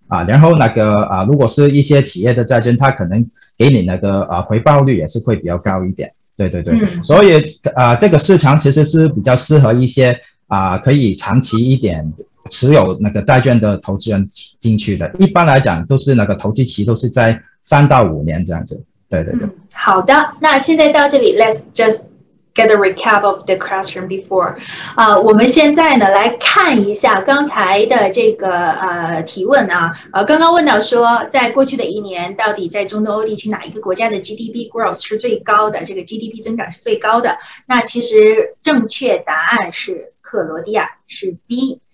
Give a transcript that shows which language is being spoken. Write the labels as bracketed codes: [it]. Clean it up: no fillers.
[zh] 然后那个如果是一些企业的债券，它可能给你那个回报率也是会比较高一点。对对对，所以这个市场其实是比较适合一些可以长期一点持有那个债券的投资人进去的。一般来讲都是那个投机期都是在3到5年这样子。对对对。好的，那现在到这里 ， [en] Let's just get a recap of the question before。 [zh] 我们现在呢来看一下刚才的这个提问啊，刚刚问到说，在过去的1年，到底在中东欧地区哪一个国家的 GDP growth 是最高的？这个 GDP 增长是最高的？那其实正确答案是克罗地亚，是 B。